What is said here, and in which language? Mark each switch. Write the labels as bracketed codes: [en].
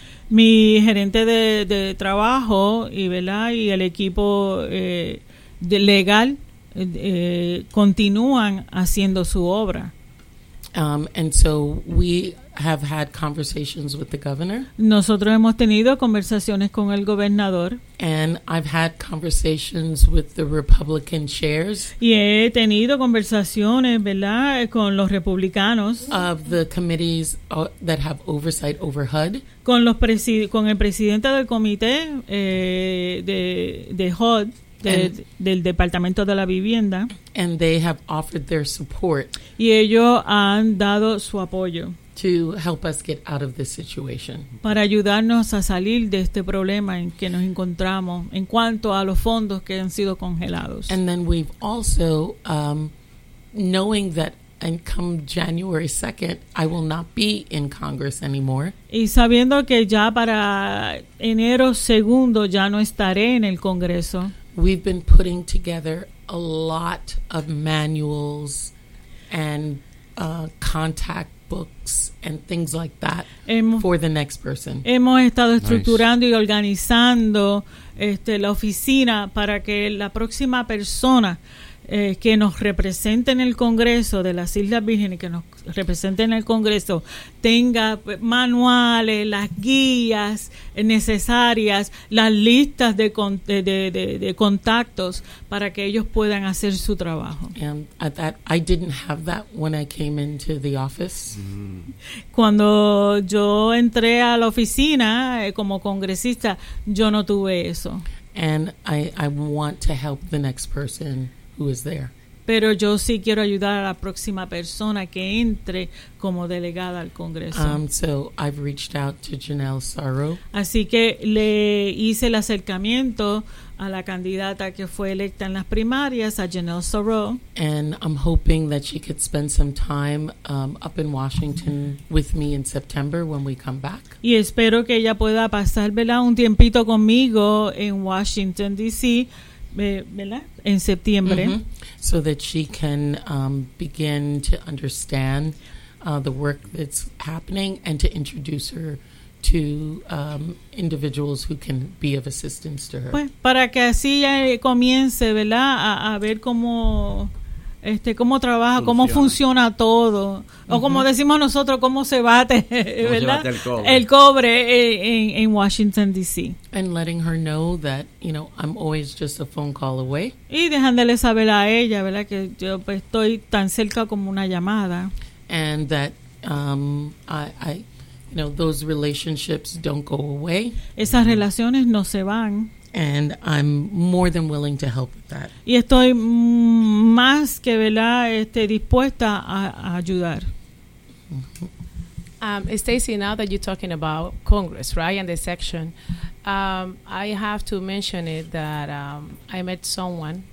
[es] Mi gerente de trabajo y verdad y el equipo de legal continúan haciendo su obra. [en] And so we have had conversations with the governor. [es] Nosotros hemos tenido conversaciones con el gobernador. [en] And I've had conversations with the Republican chairs. [es] Y he tenido conversaciones, ¿verdad?, con los republicanos. [en] Of the committees that have oversight over HUD. [es] Con los con el presidente del comité de HUD. Del Departamento de la Vivienda. [en] And they have offered their support. [es] Y ellos han dado su apoyo. [en] To help us get out of this situation. [es] Para ayudarnos a salir de este problema en que nos encontramos en cuanto a los fondos que han sido congelados. [en] And then we've also, knowing that and come January 2nd, I will not be in Congress anymore. [es] Y sabiendo que ya para enero 2nd ya no estaré en el Congreso. [en] We've been putting together a lot of manuals and contact books and things like that for the next person. [es] Hemos estado estructurando nice. Y organizando la oficina para que la próxima persona que nos represente en el Congreso de las Islas Vírgenes, que nos represente en el Congreso, tenga manuales, las guías necesarias, las listas de contactos para que ellos puedan hacer su trabajo. [en] And at that, I didn't have that when I came into the office. [es] Cuando yo entré a la oficina como congresista, yo no tuve eso. [en] And I want to help the next person who is there. [es] Pero yo sí quiero ayudar a la próxima persona que entre como delegada al Congreso. [en] So I've reached out to Janelle Saro. [es] Así que le hice el acercamiento a la candidata que fue electa en las primarias, a Janelle Saro. [en] And I'm hoping that she could spend some time up in Washington with me in September when we come back. [es] Y espero que ella pueda pasar, ¿verdad?, un tiempito conmigo en Washington, D.C., ¿verdad? En septiembre. Mm-hmm. [en] So that she can begin to understand the work that's happening and to introduce her to individuals who can be of assistance to her. [es] Pues para que así ya comience, ¿verdad? A ver cómo cómo trabaja, funciona. Cómo funciona todo. Mm-hmm. O como decimos nosotros, cómo se bate, ¿verdad? El cobre en Washington, D.C. [en] And letting her know that, you know, I'm always just a phone call away. [es] Y dejándole saber a ella, ¿verdad? Que yo pues, estoy tan cerca como una llamada. [en] And that I you know, those relationships don't go away. [es] Esas relaciones no se van. [en] And I'm more than willing to help with that. [es] Y estoy más que, ¿verdad?, dispuesta a ayudar. [en] Stacy, now that you're talking about Congress, right, and the section, I have to mention it that I met someone.